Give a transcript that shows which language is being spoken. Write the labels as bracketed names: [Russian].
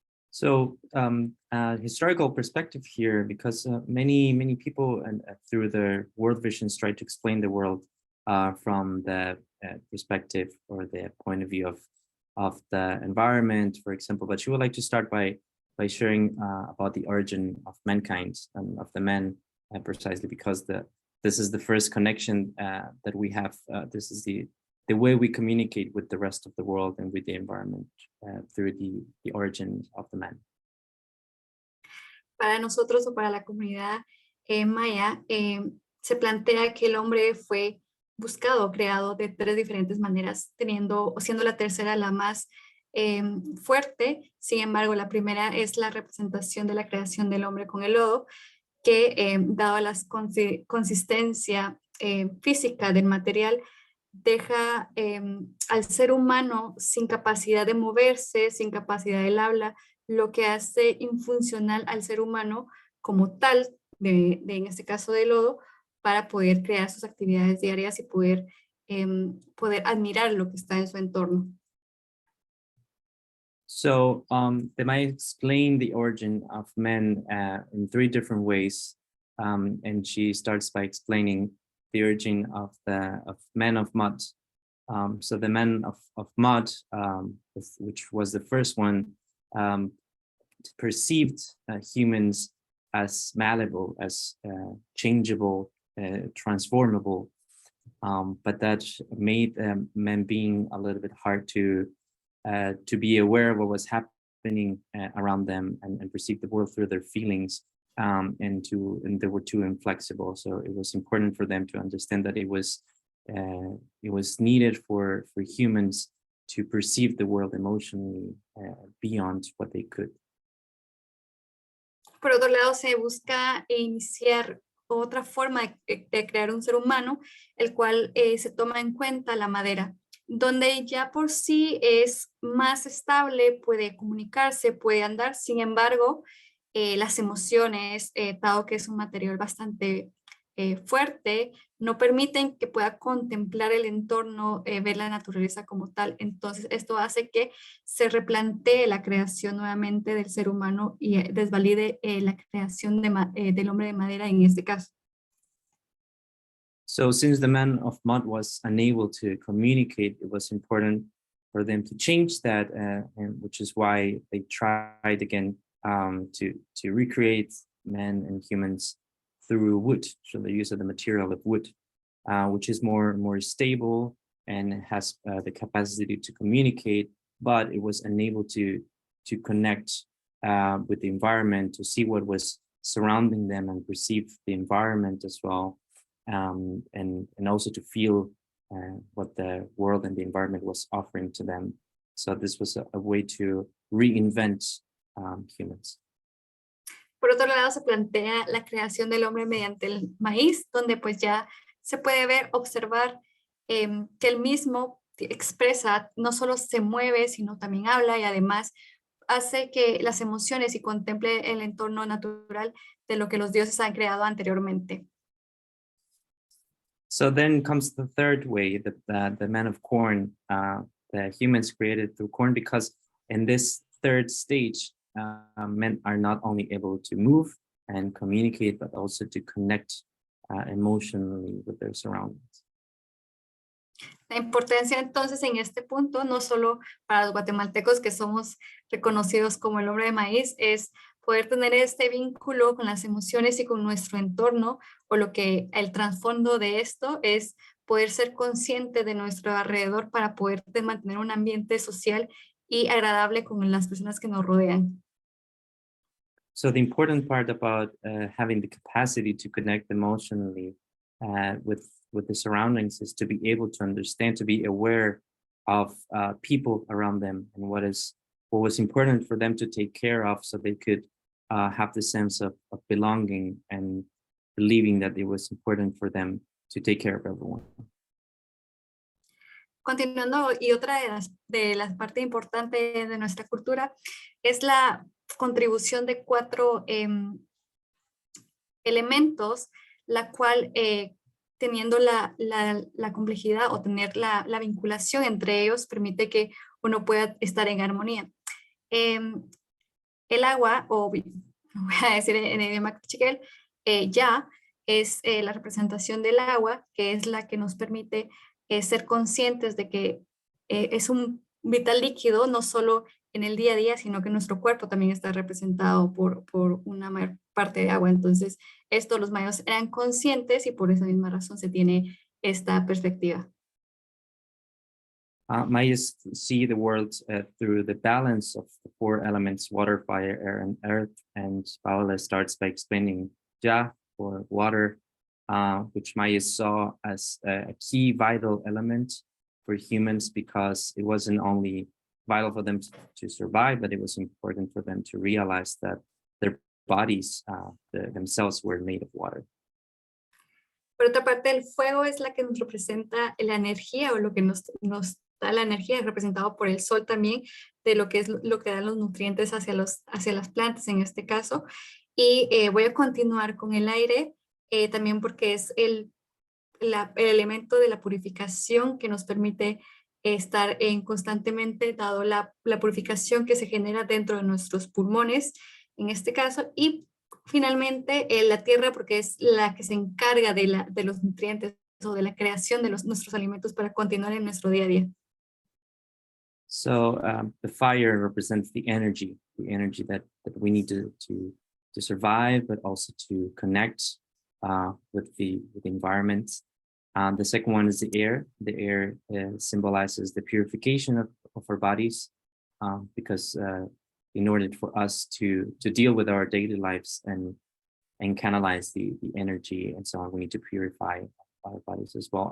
[English] So historical perspective here, because many people and through their world visions try to explain the world from the perspective or the point of view of the environment, for example. But she would like to start by sharing about the origin of mankind and of the man, precisely because this is the first connection that we have. This is the way we communicate with the rest of the world and with the environment through the origin of the man. [Spanish] Para nosotros o para la comunidad maya, se plantea que el hombre fue buscado, creado de 3 diferentes maneras, siendo la tercera la más fuerte. Sin embargo, la primera es la representación de la creación del hombre con el lodo, que dado la consistencia física del material, deja al ser humano sin capacidad de moverse, sin capacidad del habla, lo que hace infuncional al ser humano como tal, en este caso de lodo, para poder crear sus actividades diarias y poder admirar lo que está en su entorno. [English] So they might explain the origin of men in 3 different ways. And she starts by explaining the origin of men of mud. So the men of mud, which was the first one, perceived humans as malleable, as changeable, transformable, but that made men being a little bit hard to be aware of what was happening around them and perceive the world through their feelings, and they were too inflexible. So it was important for them to understand that it was needed for humans to perceive the world emotionally beyond what they could. [Spanish] Por otro lado, se busca iniciar otra forma de crear un ser humano, el cual se toma en cuenta la madera, donde ya por sí es más estable, puede comunicarse, puede andar. Sin embargo, las emociones, dado que es un material bastante fuerte, no permiten que pueda contemplar el entorno, ver la naturaleza como tal. Entonces, esto hace que se replantee la creación nuevamente del ser humano y desvalide la creación del hombre de madera en este caso. [English] So since the man of mud was unable to communicate, it was important for them to change that, and which is why they tried again to recreate men and humans through wood. So the use of the material of wood, which is more stable and has the capacity to communicate, but it was unable to connect with the environment, to see what was surrounding them and perceive the environment as well. And also to feel what the world and the environment was offering to them. So this was a way to reinvent humans. [Spanish] Por otro lado, se plantea la creación del hombre mediante el maíz, donde pues ya se puede ver, observar que el mismo expresa, no solo se mueve, sino también habla y además hace que las emociones y contemple el entorno natural de lo que los dioses han creado anteriormente. [English] So then comes the third way, the man of corn, the humans created through corn, because in this third stage, men are not only able to move and communicate, but also to connect emotionally with their surroundings. [Spanish] La importancia entonces en este punto, no solo para los guatemaltecos que somos reconocidos como el hombre de maíz, es poder tener este vínculo con las emociones y con nuestro entorno, o lo que el trasfondo de esto es poder ser consciente de nuestro alrededor para poder mantener un ambiente social y agradable con las personas que nos rodean. [English] So the important part about having the capacity to connect emotionally with the surroundings is to be able to understand, to be aware of people around them and what was important for them to take care of, so they could have the sense of belonging and believing that it was important for them to take care of everyone. [Spanish] Continuando, y otra de las partes importantes de nuestra cultura es la contribución de 4 elementos, la cual teniendo la complejidad o tener la vinculación entre ellos permite que uno pueda estar en armonía. El agua, o voy a decir en idioma chiquel, ya es la representación del agua, que es la que nos permite ser conscientes de que es un vital líquido, no solo en el día a día, sino que nuestro cuerpo también está representado por una mayor parte de agua. Entonces, esto los mayas eran conscientes y por esa misma razón se tiene esta perspectiva. [English] Mayas see the world through the balance of the 4 elements: water, fire, air, and earth. And Paola starts by explaining Ja, or water, which Mayas saw as a key vital element for humans, because it wasn't only vital for them to survive, but it was important for them to realize that their bodies themselves were made of water. [Spanish] Por otra parte, el fuego es la que nos representa la energía, o lo que nos da la energía, representado por el sol también, de lo que es lo que dan los nutrientes hacia las plantas en este caso. Y voy a continuar con el aire, también porque es el elemento de la purificación que nos permite estar constantemente, dado la purificación que se genera dentro de nuestros pulmones, en este caso, y finalmente la tierra, porque es la que se encarga de los nutrientes o de la creación de nuestros alimentos para continuar en nuestro día a día. [English] So the fire represents the energy that we need to survive, but also to connect with the environment. The second one is the air. The air symbolizes the purification of our bodies, because in order for us to deal with our daily lives and canalize the energy and so on, we need to purify our bodies as well.